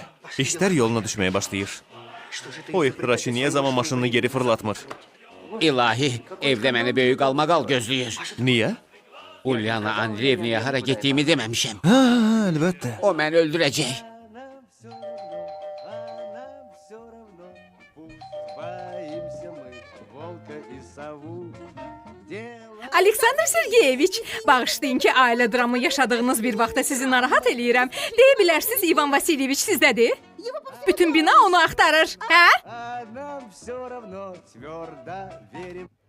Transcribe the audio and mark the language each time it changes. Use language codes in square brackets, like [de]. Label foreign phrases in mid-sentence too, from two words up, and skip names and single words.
[az] İşlər yoluna düşməyə başlayır. O ixtiraçı niyə zaman maşınını geri fırlatmır? İlahi, evdə məni böyük qalmaqal gözləyir. Niyə? Ulyana Andreevnaya hara getdiyimi deməmişəm. Hə, əlbəttə. O məni öldürəcək. [ru] Она все равно, пусть боимся мы волка и сову. Дело [az] Aleksandr Sergeyeviç, bağışlayın ki, ailə dramı yaşadığınız bir vaxtda sizi narahat eləyirəm. Deyə bilərsiniz, İvan Vasilyeviç sizdədir? Bütün bina onu axtarır, hə? [ru] а нам все равно твердо верим.